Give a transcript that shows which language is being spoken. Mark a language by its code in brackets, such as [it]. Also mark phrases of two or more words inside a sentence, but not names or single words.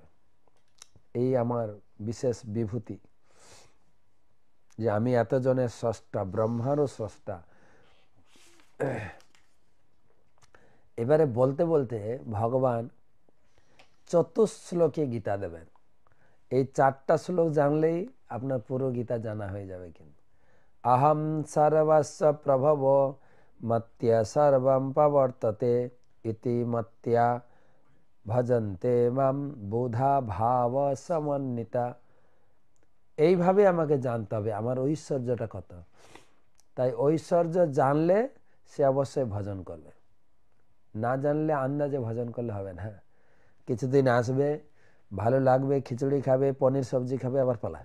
[bn] এই আমার বিশেষ বিভূতি যে আমি এতজনের স্রষ্টা, ব্রহ্মারও স্রষ্টা। এবারে বলতে বলতে ভগবান চতুশ্লোকে গীতা দেবেন। এই 4টা শ্লোক জানলেই আপনার পুরো গীতা জানা হয়ে যাবে। [sa] কিন্তু अहम सर्वस्य प्रभव मत्य सर्वं प्रवर्तते इति मत्या भजन्ते माम बुधा भाव समन्विता। [bn] এইভাবে আমাকে জানতে হবে আমার ঐশ্বর্যটা কত। তাই ঐশ্বর্য জানলে সে অবশ্যই ভজন করবে, না জানলে আন্দাজে ভজন করলে হবে না। কিছুদিন আসবে, ভালো লাগবে, খিচুড়ি খাবে, পনির সবজি খাবে, আবার পালায়।